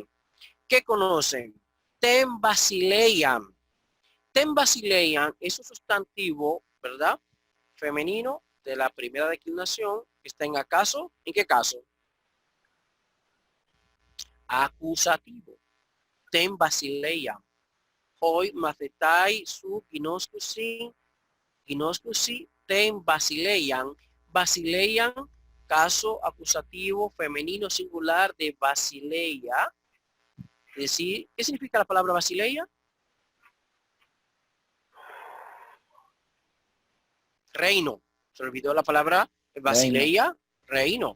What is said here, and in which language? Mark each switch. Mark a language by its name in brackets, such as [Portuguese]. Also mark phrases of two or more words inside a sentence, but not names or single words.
[Spanish] ¿Qué conocen? [Greek] Τὴν βασιλείαν. Τὴν βασιλείαν [Spanish] es un sustantivo, ¿verdad? Femenino de la primera declinación que está en acaso. ¿En qué caso? Acusativo. [Greek] Τὴν βασιλείαν. Οἱ μαθηταί σου γινώσκουσι τὴν βασιλείαν. [Spanish] Basileian, caso acusativo femenino singular de Basileia. Es decir, ¿qué significa la palabra Basileia? Reino. Se olvidó la palabra Basileia, reino.